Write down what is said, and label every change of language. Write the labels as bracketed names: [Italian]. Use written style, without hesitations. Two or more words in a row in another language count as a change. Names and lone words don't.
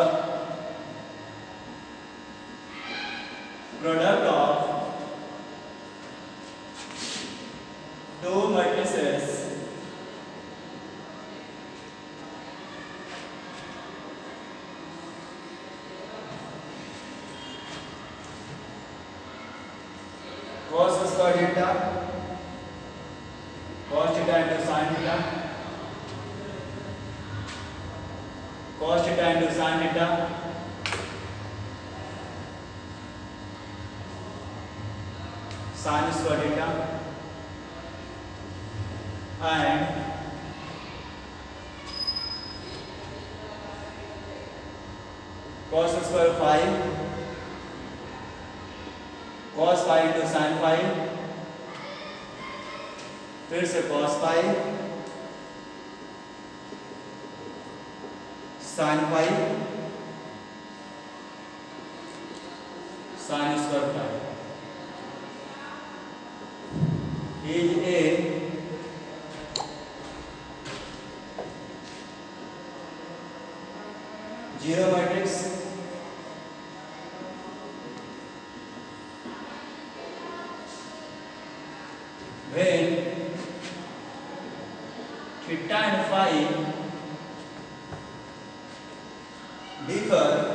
[English] product of two matrices cos square theta cos theta into sin theta cos theta into sin theta sin square theta and cos square phi cos phi into sin phi, [Hindi] फिर से [English] cos phi sin phi sin square phi is a zero matrix when theta and phi differ